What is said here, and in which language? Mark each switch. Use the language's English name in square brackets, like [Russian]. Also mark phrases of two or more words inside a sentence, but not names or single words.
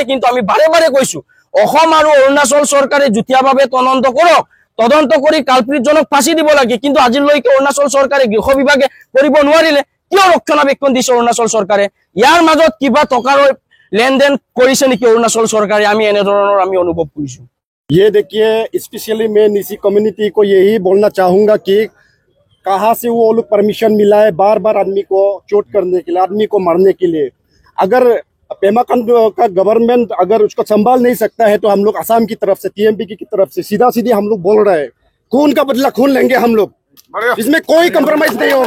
[Assamese] কিন্তু আমি বাৰে বাৰে কৈছো অসম আৰু অৰুণাচল চৰকাৰে যুটীয়াভাৱে তদন্ত কৰক, তদন্ত কৰি কালপ্ৰিতজনক ফাঁচি দিব লাগে। কিন্তু আজিলৈকে অৰুণাচল চৰকাৰে গৃহ বিভাগে কৰিব নোৱাৰিলে। কিয় ৰক্ষণাবেক্ষণ দিছে অৰুণাচল চৰকাৰে? ইয়াৰ মাজত কিবা টকাৰ লেনদেন কৰিছে নেকি অৰুণাচল চৰকাৰে? আমি এনেধৰণৰ আমি অনুভৱ কৰিছো। [Hindi] ये देखिए, स्पेशली मैं निसी कम्युनिटी को यही बोलना चाहूंगा कि कहाँ से वो लोग परमिशन मिला है बार बार आदमी को चोट करने के लिए, आदमी को मारने के लिए। अगर पेमा खांडू का गवर्नमेंट अगर उसको संभाल नहीं सकता है तो हम लोग असम की तरफ से, टीएमपी की तरफ से सीधा सीधी हम लोग बोल रहे हैं, खून का बदला खून लेंगे हम लोग, इसमें कोई कंप्रोमाइज नहीं होगा।